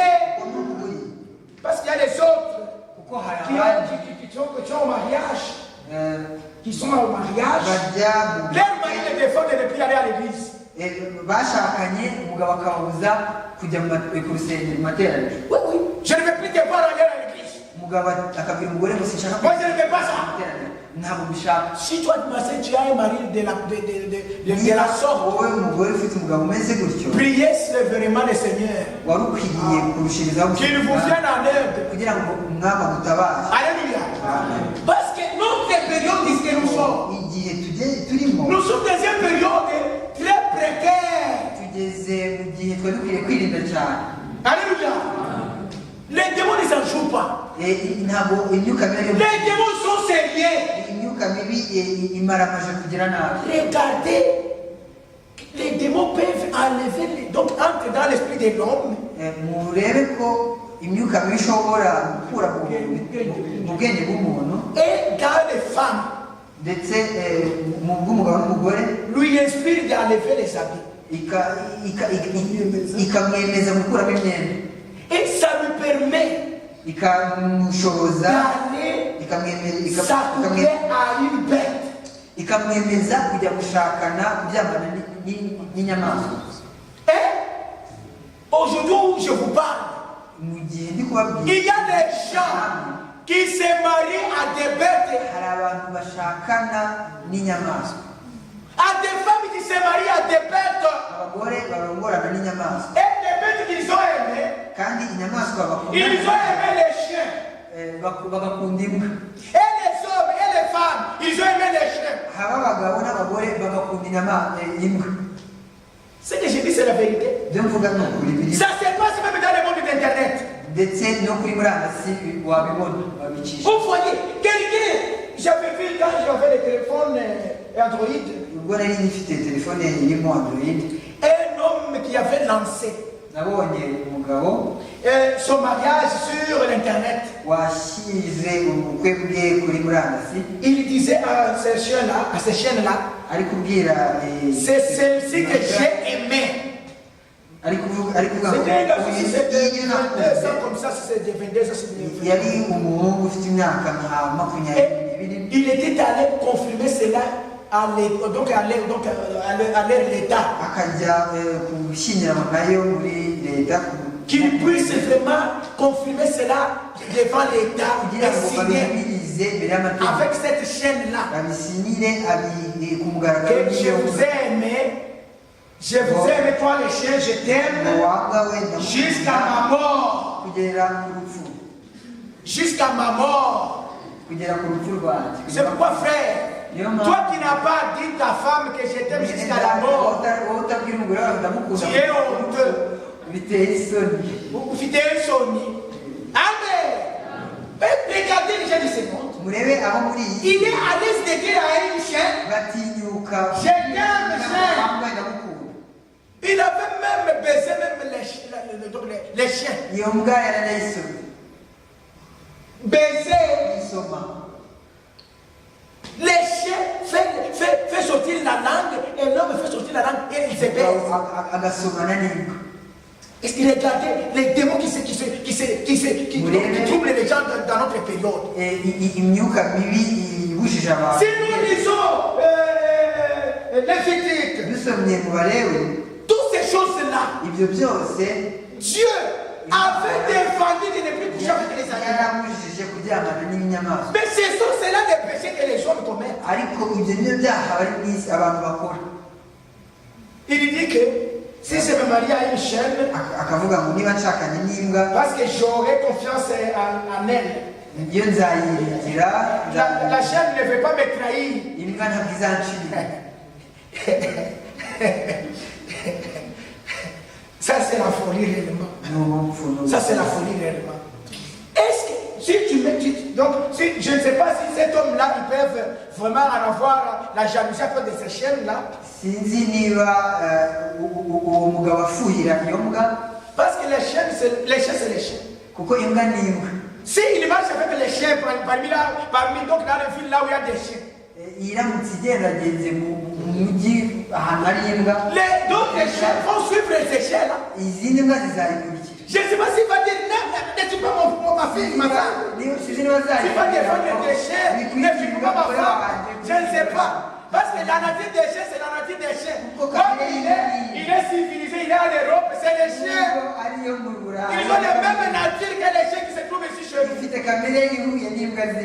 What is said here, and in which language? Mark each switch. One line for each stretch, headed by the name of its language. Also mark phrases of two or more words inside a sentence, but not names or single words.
French: Parce qu'il y a les autres qui sont au mariage. Qui sont au mariage. Leur mari les défend de ne plus aller à l'église. Oui, oui. Je ne veux plus te voir aller à l'église.
Kinyarwanda: umugabo akabwira umugore ngo sinshaka
French: Moi, je ne fais pas ça.
Kinyarwanda: ntabwo mbishaka.
French: Si toi, ma soeur, tu as un mari de la sorte,
Kinyarwanda: wowe umugore ufite umugabo umeze gutyo,
French: priez sévèrement le Seigneur
Kinyarwanda: wari ukwiriye kurushirizaho
French: qu'il vous vienne en aide.
Kinyarwanda: kugira ngo umwami agutabare.
French: Alléluia. Parce que notre période dit que nous sommes.
Kinyarwanda: igihe turimo
French: Nous sommes dans une période très précaire.
Kinyarwanda: tugeze mu gihe twari dukwiriye kwirinda cyane.
French: Alléluia. Les démons ne s'en jouent pas.
Kinyarwanda: ntabwo imyuka mibi
French: Les démons sont sérieux.
Kinyarwanda: imyuka mibi imaramaje kugira nabi.
French: Regardez, les démons peuvent enlever, donc entrer dans l'esprit de l'homme.
Kinyarwanda: murebe ko imyuka mibi ishobora gukura mu bwenge bw'umuntu
French: Et dans les femmes,
Kinyarwanda: ndetse mu bw'umugabo n'umugore,
French: lui inspire d'enlever les habits.
Kinyarwanda: ikamwemeza gukuramo imyenda,
French: Et ça lui permet
Kinyarwanda: ikamushoboza
French: d'aller s'accouper à une bête.
Kinyarwanda: ikamwemeza kujya gushakana kuryamana n'inyamaswa.
French: Et aujourd'hui où je vous parle,
Kinyarwanda: mu gihe ndi kubabwira,
French: il y a des gens qui se marient à des bêtes,
Kinyarwanda: hari abantu bashakana n'inyamaswa,
French: à des femmes qui se marient à des bêtes,
Kinyarwanda: abagore barongorana n'inyamaswa,
French: et des bêtes qu'ils ont aimées,
Kinyarwanda: kandi inyamaswa
French: ils ont aimé les chiens.
Kinyarwanda: bagakunda imbwa.
French: Et les hommes et les femmes, ils ont aimé les chiens.
Kinyarwanda: haba abagabo n'abagore bagakunda imbwa.
French: Ce que je dis, c'est la vérité.
Kinyarwanda: ibyo mvuga ni ukuri biri,
French: Ça se passe même dans le monde d'Internet.
Kinyarwanda: ndetse no kuri murandasi wabibona babicisha.
French: Vous voyez, quelqu'un, j'avais vu quand j'avais le téléphone Android,
Kinyarwanda: ubwo nari ngifite telefone irimo Android,
French: un homme qui avait lancé
Kinyarwanda: nabonye umugabo
French: son mariage sur l'Internet.
Kinyarwanda: washyize ubukwe bwe kuri murandasi.
French: Il disait à ces chiens-là,
Kinyarwanda: ari kubwira
French: c'est celle-ci que j'ai aimé.
Kinyarwanda: ari kuvuga
French: C'était
Kinyarwanda: ngo
French: c'était 22 ans comme ça, c'était 22 ans. C'est
Kinyarwanda: yari umuhungu ufite imyaka nka 22.
French: il était allé confirmer cela à leur l'État.
Kinyarwanda: akajya gushyingiranwa nayo muri leta
French: Qu'il puisse vraiment confirmer cela devant l'État
Kinyarwanda: kugira ngo
French: et signer
Kinyarwanda: babibirize imbere y'amategeko,
French: avec cette chaîne-là.
Kinyarwanda: babisinyire ku mugaragaro
French: Que je vous ai aimé, je vous ai aimé, toi les chiens, je t'aime jusqu'à ma mort.
Kinyarwanda: kugera ku rupfu,
French: Jusqu'à ma mort.
Kinyarwanda: kugera ku rupfu rwanjye.
French: C'est pourquoi, frère, toi qui n'as pas dit ta femme que je t'aime jusqu'à la mort,
Kinyarwanda: wowe utabwira umugore wawe ndamukunda,
French: tu es honteux.
Kinyarwanda: biteye isoni.
French: Vous fidèles Sony. Amen. Regardez les gens de ce monde.
Kinyarwanda: murebe aho muri iyi
French: Il est à l'aise de dire à un chien,
Kinyarwanda: batinyuka
French: je t'aime, chien.
Kinyarwanda: wambaye ndamukunda.
French: Il avait même baisé même les chiens.
Kinyarwanda: iyo mbwa yaranayisomye
French: Baiser
Kinyarwanda: yisoma.
French: les chiens, fait sortir la langue et l'homme fait sortir la langue et il se baise.
Kinyarwanda: agasomana n'imbwa.
French: Est-ce qu'il regardait les démons qui troublent les gens dans notre période?
Kinyarwanda: imyuka mibi ibujije abantu.
French: Si nous lisons Lévitique,
Kinyarwanda: dusomye mu Balewi,
French: toutes ces choses-là,
Kinyarwanda: ibyo byose
French: Dieu avait défendu de ne plus coucher avec les animaux.
Kinyarwanda: yaramujije kuryamana n'inyamaswa.
French: Mais ce sont cela les péchés que les hommes commettent.
Kinyarwanda: ariko ibyo nibyo byaha bari mu isi abantu bakora.
French: Il dit que si je me marie à une chienne,
Kinyarwanda: akavuga ngo niba nshakanye n'imbwa,
French: parce que j'aurai confiance en elle.
Kinyarwanda: iyo nzayiringira,
French: La chienne ne veut pas me trahir.
Kinyarwanda: imbwa ntabwo izancira.
French: Ça c'est la folie réellement. Ça c'est la folie réellement. Est-ce que si tu me dis, donc si, je ne sais pas si cet homme-là ils peuvent vraiment en avoir la jalousie à cause de ces chiennes-là.
Kinyarwanda: sinzi niba uwo mugabo afuhira iyo mbwa,
French: Parce que les chiens c'est les chiens.
Kinyarwanda: kuko imbwa ni imbwa.
French: S'il marche avec les chiens parmi donc dans les villes là où il y a des chiens.
Kinyarwanda: iramutse igendagenze mu mujyi ahantu hari imbwa,
French: D'autres chiens vont suivre ces chiens-là.
Kinyarwanda: izindi mbwa zizayikurikira.
French: Je ne sais pas s'il va dire n'es-tu pas ma fille, ma femme.
Kinyarwanda: sinzi niba
French: S'il va défendre des chiens, n'es-tu pas ma femme. Je ne sais pas. Parce que la nature des chiens, c'est la nature des chiens. Comme il est civilisé, il est en Europe, c'est les chiens. Ils ont la même nature que les chiens qui se trouvent ici chez nous.
Kinyarwanda: zifite kamere ihuye n'imbwa ze.